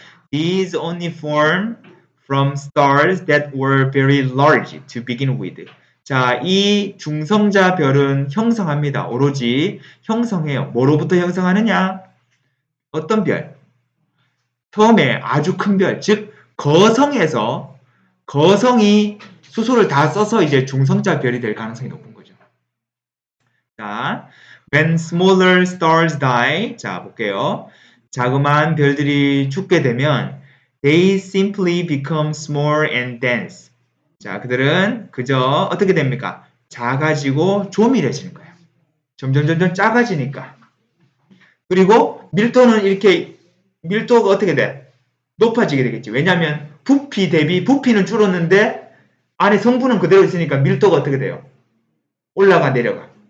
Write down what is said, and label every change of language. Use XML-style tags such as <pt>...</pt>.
<en>These only form from stars that were very large to begin with.</en> <ko>자, 이 중성자 별은 형성합니다. 오로지 형성해요. 뭐로부터 형성하느냐? 어떤 별? 처음에 아주 큰 별, 즉 거성에서 거성이 수소를 다 써서 이제 중성자 별이 될 가능성이 높은 거죠.</ko> <en>자, when smaller stars die.</en> <ko>자, 볼게요. 자그마한 별들이 죽게 되면</ko> <en>they simply become small and dense.</en> <ko>자, 그들은 그저 어떻게 됩니까? 작아지고 조밀해지는 거예요. 점점 작아지니까. 그리고 밀도는 이렇게 밀도가 어떻게 돼? 높아지게 되겠지. 왜냐하면 부피 대비 부피는 줄었는데 안에 성분은 그대로 있으니까 밀도가 어떻게 돼요? 올라가 내려가.</ko>